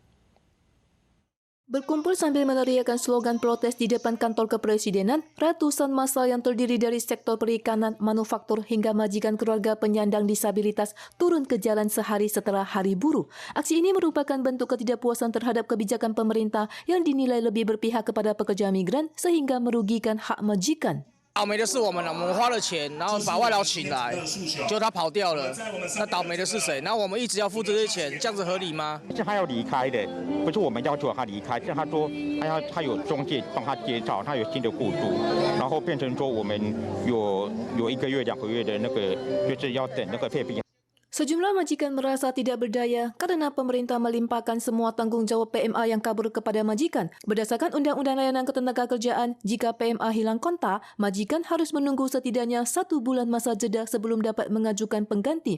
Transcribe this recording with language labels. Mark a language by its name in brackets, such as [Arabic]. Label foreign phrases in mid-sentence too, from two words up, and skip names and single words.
[Indonesian] Berkumpul sambil meneriakkan slogan protes di depan kantor kepresidenan, ratusan massa yang terdiri dari sektor perikanan, manufaktur hingga majikan keluarga penyandang disabilitas turun ke jalan sehari setelah Hari Buruh. Aksi ini merupakan bentuk ketidakpuasan terhadap kebijakan pemerintah yang dinilai lebih berpihak kepada pekerja migran sehingga merugikan hak majikan. [Chinese] 倒霉的是我们了，我们花了钱，然后把外劳请来，结果他跑掉了，那倒霉的是谁？然后我们一直要付这些钱，这样子合理吗？是他要离开的，不是我们要求他离开，是他说他有中介帮他介绍，他有新的雇主，然后变成说我们有1个月、2个月的那个，就是要等那个废品。 [Indonesian] Sejumlah majikan merasa tidak berdaya karena pemerintah melimpahkan semua tanggung jawab PMA yang kabur kepada majikan. Berdasarkan Undang-Undang Layanan Ketenagakerjaan, jika PMA hilang kontak, majikan harus menunggu setidaknya 1 bulan masa jeda sebelum dapat mengajukan pengganti.